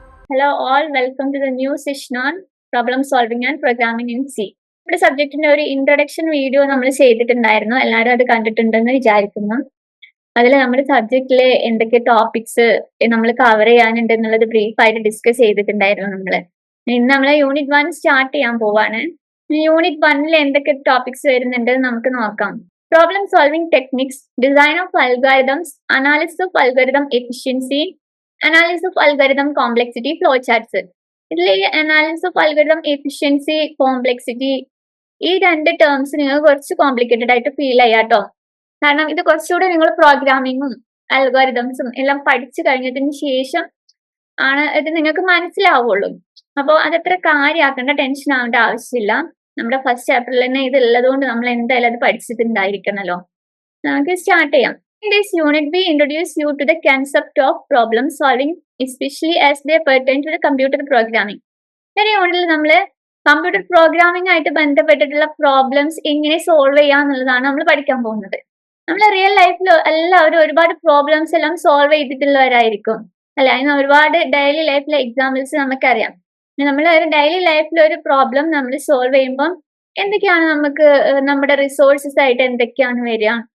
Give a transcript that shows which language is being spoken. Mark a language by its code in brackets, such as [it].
[en] Hello all, welcome to the new session on problem solving and programming in C. [ml] നമ്മുടെ സബ്ജക്റ്റിന്റെ ഒരു introduction video നമ്മൾ ചെയ്തിട്ടുണ്ടായിരുന്നു. എല്ലാവരും അത് കണ്ടിട്ടുണ്ടെന്ന് വിചാരിക്കുന്നു. അതിൽ നമ്മുടെ സബ്ജക്റ്റിലെ എന്തൊക്കെ ടോപ്പിക്സ് നമ്മൾ കവർ ചെയ്യാനുണ്ട് എന്നുള്ളത് ബ്രീഫ് ആയിട്ട് ഡിസ്കസ് ചെയ്തിട്ടുണ്ടായിരുന്നു നമ്മള്. ഇന്ന് നമ്മൾ യൂണിറ്റ് 1 സ്റ്റാർട്ട് ചെയ്യാൻ പോവാണ്. യൂണിറ്റ് 1ൽ എന്തൊക്കെ ടോപ്പിക്സ് വരുന്നുണ്ട് നമുക്ക് നോക്കാം. Problem solving techniques, design of algorithms, analysis of algorithm efficiency, analysis of algorithm complexity, flow charts. ഇതിൽ ഈ analysis of algorithm efficiency, complexity ഈ രണ്ട് ടേംസ് നിങ്ങൾക്ക് കുറച്ച് കോംപ്ലിക്കേറ്റഡ് ആയിട്ട് ഫീൽ ചെയ്യാട്ടോ. കാരണം ഇത് കുറച്ചുകൂടെ നിങ്ങൾ പ്രോഗ്രാമിങ്ങും അൽഗോരിതംസും എല്ലാം പഠിച്ചു കഴിഞ്ഞതിന് ശേഷം ആണ് ഇത് നിങ്ങൾക്ക് മനസ്സിലാവുള്ളൂ. അപ്പോൾ അതത്ര കാര്യമാക്കേണ്ട, ടെൻഷൻ ആവേണ്ട ആവശ്യമില്ല. നമ്മുടെ ഫസ്റ്റ് ചാപ്റ്ററിൽ തന്നെ ഇത് ഉള്ളതുകൊണ്ട് നമ്മൾ എന്തായാലും അത് പഠിച്ചിട്ടുണ്ടായിരിക്കണല്ലോ. നമുക്ക് സ്റ്റാർട്ട് ചെയ്യാം. [en] In this unit, we introduce you to the concept of problem solving, especially as they pertain to the computer programming. [ml] ഈ യൂണിറ്റിൽ നമ്മൾ കമ്പ്യൂട്ടർ പ്രോഗ്രാമിംഗ് ആയിട്ട് ബന്ധപ്പെട്ടിട്ടുള്ള പ്രോബ്ലംസ് എങ്ങനെ സോൾവ് ചെയ്യാന്നുള്ളതാണ് നമ്മൾ പഠിക്കാൻ പോകുന്നത്. നമ്മൾ റിയൽ ലൈഫിൽ എല്ലാവരും ഒരുപാട് പ്രോബ്ലംസ് എല്ലാം സോൾവ് ചെയ്തിട്ടുള്ളവരായിരിക്കും അല്ലെ. അതിന് ഒരുപാട് ഡെയിലി ലൈഫിലെ എക്സാമ്പിൾസ് നമുക്കറിയാം. നമ്മൾ ഒരു ഡെയിലി ലൈഫിൽ ഒരു പ്രോബ്ലം നമ്മൾ സോൾവ് ചെയ്യുമ്പോൾ എന്തൊക്കെയാണ് നമുക്ക് നമ്മുടെ റിസോഴ്സസ് ആയിട്ട് എന്തൊക്കെയാണ് വരിക?